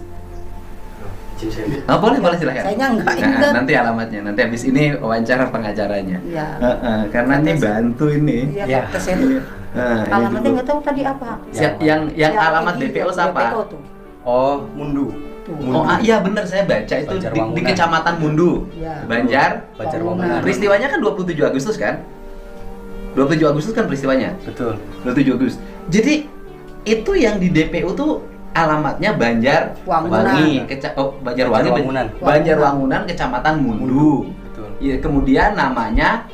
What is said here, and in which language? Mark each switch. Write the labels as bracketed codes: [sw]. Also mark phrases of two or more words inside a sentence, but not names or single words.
[id] Oh, boleh silahkan. Saya nggak Nah, ingat. nanti alamatnya, nanti habis ini wawancara pengacaranya. Iya. Karena ini bantu ini. Iya, Ya. kata saya tuh. Ini Alamatnya dulu. nggak tahu tadi apa. Yang alamat Egy, DPO yang siapa? DPO tuh. Oh, Mundu. Tuh. Oh, iya bener, saya baca itu Banjar di Wangunan. Kecamatan Mundu, Iya. Banjar. Banjar Wangunan. Wangunan. Peristiwanya kan 27 Agustus kan? 27 Agustus kan peristiwanya. Betul. 27 Agustus. Jadi itu yang di DPU tuh alamatnya Banjar Wangunan. Banjar Wangunan. Banjar Wangunan, Kecamatan Mundu. Betul. Ya, kemudian namanya